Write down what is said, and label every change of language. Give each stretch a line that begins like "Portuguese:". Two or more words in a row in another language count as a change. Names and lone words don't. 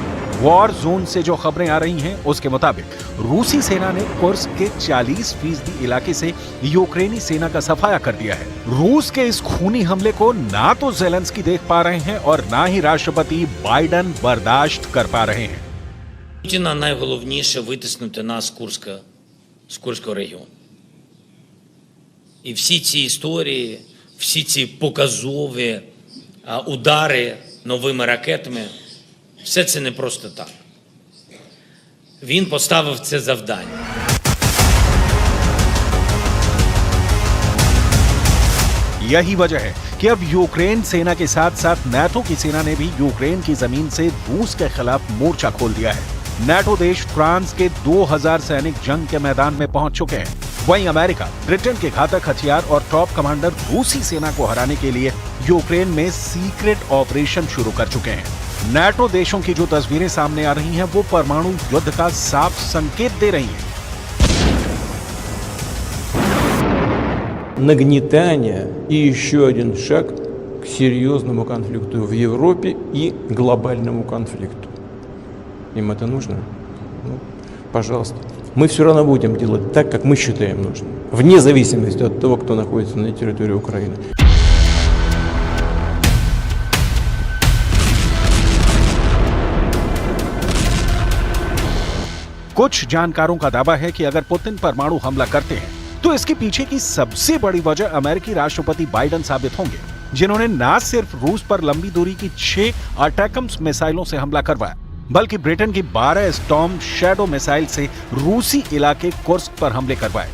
English: war zone
Hindi: से जो खबरें आ रही हैं उसके मुताबिक रूसी सेना ने कुर्स्क के 40% इलाके से यूक्रेनी सेना का सफाया कर दिया है। रूस के इस खूनी हमले को ना तो ज़ेलेंस्की देख पा रहे हैं और ना ही राष्ट्रपति बाइडेन बर्दाश्त कर पा रहे हैं।
Ukrainian: Путіна найголовніше витиснути нас з Курського регіону. І всі ці історії, всі ці показові удари новими ракетами, все це не просто так. Він поставив це завдання.
Hindi: यही वजह है कि अब यूक्रेन सेना के साथ साथ नाटो की सेना ने भी यूक्रेन की जमीन से रूस के खिलाफ मोर्चा खोल दिया है। नाटो देश फ्रांस के 2000 सैनिक जंग के मैदान में पहुंच चुके हैं। वहीं अमेरिका, ब्रिटेन के घातक हथियार और टॉप कमांडर रूसी सेना को हराने के लिए यूक्रेन में
English: secret operation
Hindi: शुरू कर चुके हैं। नाटो देशों की जो तस्वीरें सामने आ रही हैं वो परमाणु युद्ध का साफ संकेत दे रही हैं।
Russian: Нагнетание и еще один шаг к серьезному конфликту в Европе и глобальному конфликту. Им это нужно? Ну, пожалуйста. Мы все равно будем делать так, как мы считаем нужным, вне зависимости от того, кто находится на территории Украины.
Hindi: कुछ जानकारों का दावा है कि अगर पुतिन परमाणु हमला करते हैं तो इसके पीछे की सबसे बड़ी वजह अमेरिकी राष्ट्रपति बाइडेन साबित होंगे, जिन्होंने न सिर्फ रूस पर लंबी दूरी की 6 अटैकम्स मिसाइलों से हमला करवाया, बल्कि ब्रिटेन की 12 स्टॉर्म शैडो मिसाइल से रूसी इलाके कुर्स्क पर हमले करवाए।